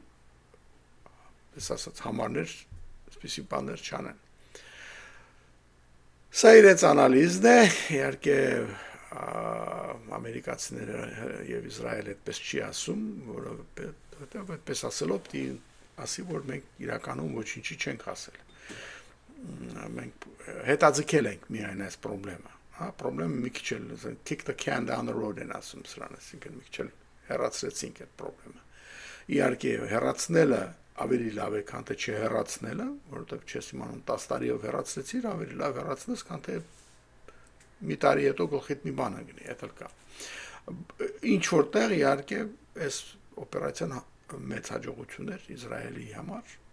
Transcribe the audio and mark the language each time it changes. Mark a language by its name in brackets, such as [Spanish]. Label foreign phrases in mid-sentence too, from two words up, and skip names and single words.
[Armenian] ասած համարներ, այսպիսի բաներ չանեն։ Սա իրենց անալիզն է, իհարկե ամերիկացիները եւ Իսրայելը այդպես չի ասում, որովհետեւ այդպես ասելով պիտի ասի, որ մենք իրականում ոչինչի չենք ասել։ Մենք հետաձգել ենք միայն այս խնդրը, Պրոբլեմը մի քիչ էլ [English] kick the can down the road [Armenian] են ասում սրան, այսինքն մի քիչ էլ հեռացրեցինք այդ խնդրը։ Իհարկե հեռացնելը ավելի լավ է, քան թե չհեռացնելը, որովհետեւ չես իմանում 10 տարիով հեռացրեցիր, ավելի լավ հեռացնես, քան թե մի տարի հետո գլխիդ մի բան անգնի, դա էլ կա։ Ինչ որտեղ իհարկե այս օպերացիան մեծ հաջողություն էր Իսրայելի համար,